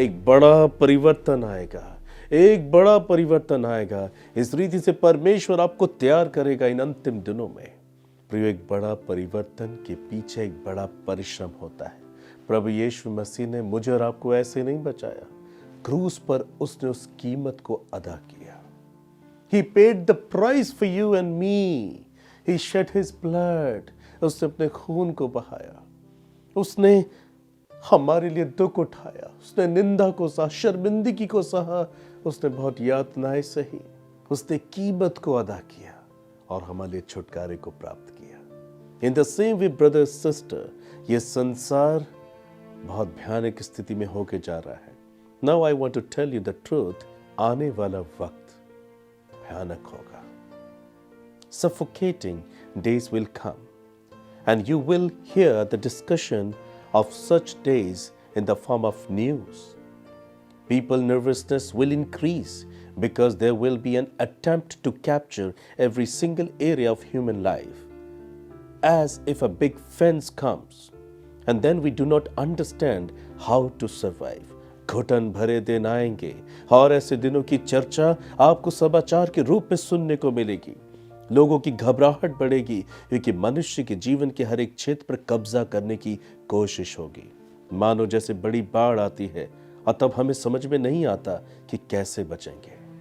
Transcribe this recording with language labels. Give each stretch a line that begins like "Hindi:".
Hindi: एक बड़ा परिवर्तन आएगा, एक बड़ा परिवर्तन आएगा। इस रीति से परमेश्वर आपको तैयार करेगा इन अंतिम दिनों में। प्रिय, एक बड़ा परिवर्तन के पीछे एक बड़ा परिश्रम होता है। प्रभु यीशु मसीह ने मुझे और आपको ऐसे नहीं बचाया, क्रूस पर उसने उस कीमत को अदा किया।
English: He paid the price for you and me. He shed his blood.
Hindi: उसने अपने खून को बहाया, उसने हमारे लिए दुख उठाया, उसने निंदा को सहा, शर्मिंदगी को सहा, उसने बहुत यातनाएं सही, उसने कीमत को अदा किया और हमारे लिए छुटकारे को प्राप्त किया।
English: in the same way
Hindi: brother sister, ये संसार बहुत भयानक स्थिति में होके जा रहा है।
English: now I want to tell you the truth,
Hindi: आने वाला वक्त भयानक होगा।
English: Suffocating days will come, and you will hear the discussion of such days in the form of news. People nervousness will increase because there will be an attempt to capture every single area of human life, as if a big fence comes, and then we do not understand how to survive.
Hindi: घुटन भरे दिन आएंगे और ऐसे दिनों की चर्चा आपको समाचार के रूप में सुनने को मिलेगी। लोगों की घबराहट बढ़ेगी क्योंकि मनुष्य के जीवन के हर एक क्षेत्र पर कब्जा करने की कोशिश होगी। मानो जैसे बड़ी बाढ़ आती है और तब हमें समझ में नहीं आता कि कैसे बचेंगे।